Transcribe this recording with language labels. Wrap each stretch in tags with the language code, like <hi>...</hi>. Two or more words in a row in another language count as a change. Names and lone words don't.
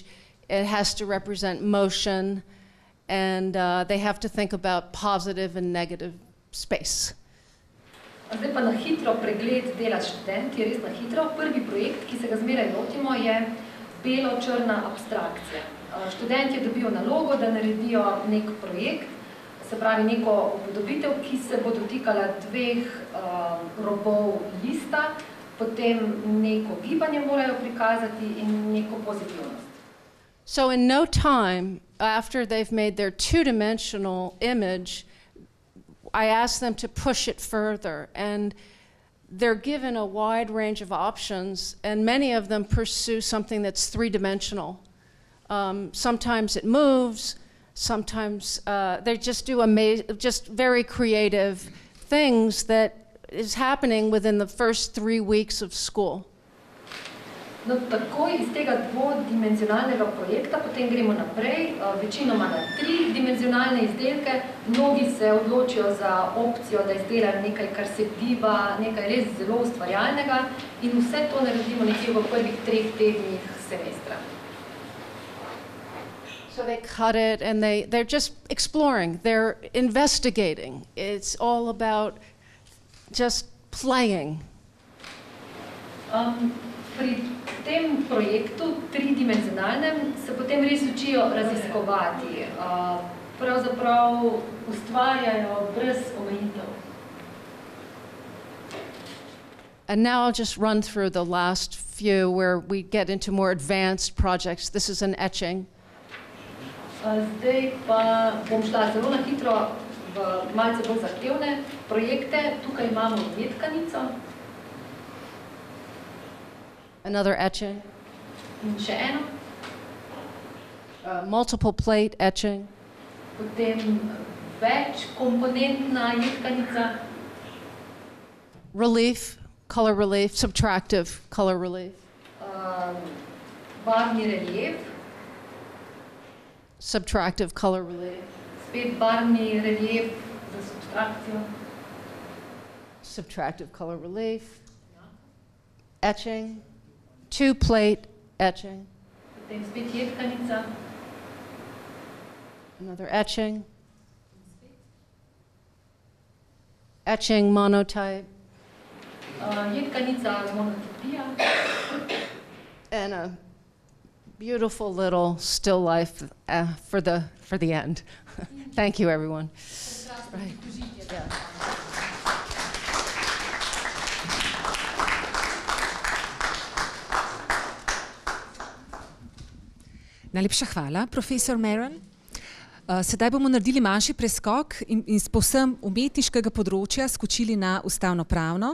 <en>It has to represent motion, and they have to think about positive and negative space.</en> <sl>Zdaj pa na hitro pregled dela študent, je res na hitro. Prvi projekt, ki se ga zmeraj lotimo, je belo-črna abstrakcija. Študentje dobijo nalogo, da naredijo nek projekt, se pravi neko upodobitev, ki se bo dotikala dveh robov lista, potem neko gibanje morajo prikazati in neko pozitivnost.</sl> <en>So in no time, after they've made their two-dimensional image, I ask them to push it further, and they're given a wide range of options, and many of them pursue something that's three-dimensional. Sometimes it moves, sometimes they just do just very creative things that is happening within the first 3 weeks of school.</en> <sl>No, takoj iz tega dvodimenzionalnega projekta potem gremo naprej, večinoma na tridimenzionalne izdelke. Mnogi se odločijo za opcijo, da izdelajo nekaj, kar se giba, nekaj res zelo ustvarjalnega, in vse to naredimo nekje v prvih 3 tednih semestra.</sl> <en>So they cut it and they're just exploring, they're investigating. It's all about just playing.</en> <sl>Pri tem projektu, tridimenzionalnem, se potem res učijo raziskovati. Pravzaprav ustvarjajo brez omejitev.</sl> <en>And now I'll just run through the last few where we get into more advanced projects. This is an etching.</en> <sl>Zdaj pa bom šla zelo na hitro v malce bolj zahtevne projekte. Tukaj imamo jedkanico.</sl> <en>Another etching.</en> <sl>In še eno.</sl> <en>Multiple plate etching.</en> <sl>Potem večkomponentna jedkanica.</sl> <en>Relief, color relief, subtractive color relief.</en> <sl>Barvni relief.</sl> <en>Subtractive color relief.</en> <sl>Spet barvni relief za subtrakcijo.</sl> <en>Subtractive color relief. Etching. Two plate etching.</en> <sl>Potem spet jedkanica.</sl> <en>Another etching. Etching monotype.</en> <sl>Je tkanica monotipija.</sl> <en>And a beautiful little still life for the end. Thank you, everyone. Right. Yeah.</en> <sl>Najlepša hvala, profesor Maron. Sedaj bomo naredili manjši preskok in z povsem umetniškega področja skočili na ustavnopravno.</sl>